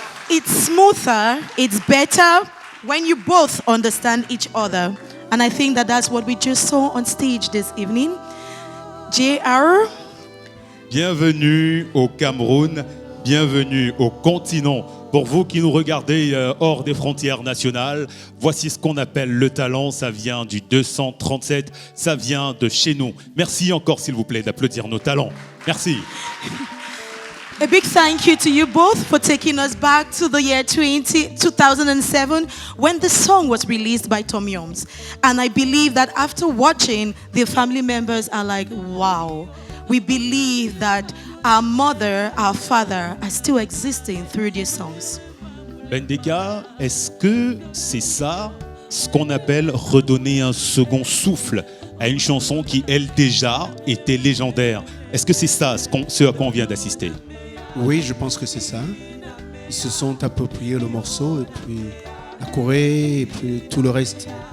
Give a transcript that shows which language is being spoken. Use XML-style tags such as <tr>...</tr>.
<en>It's smoother, it's better when you both understand each other. And I think that that's what we just saw on stage this evening. JR.</en> <fr>Bienvenue au Cameroun, bienvenue au continent. Pour vous qui nous regardez hors des frontières nationales, voici ce qu'on appelle le talent. Ça vient du 237, ça vient de chez nous. Merci encore, s'il vous plaît, d'applaudir nos talents. Merci.</fr> <en>A big thank you to you both for taking us back to the year 2007 when the song was released by Tom Yoms. And I believe that after watching, the family members are like, wow, we believe that our mother, our father are still existing through these songs.</en> <fr>Bendeka, est-ce que c'est ça ce qu'on appelle redonner un second souffle à une chanson qui, elle, déjà était légendaire? Est-ce que c'est ça ce à quoi on vient d'assister? Oui, je pense que c'est ça. Ils se sont appropriés le morceau et puis la Corée et puis tout le reste.</fr>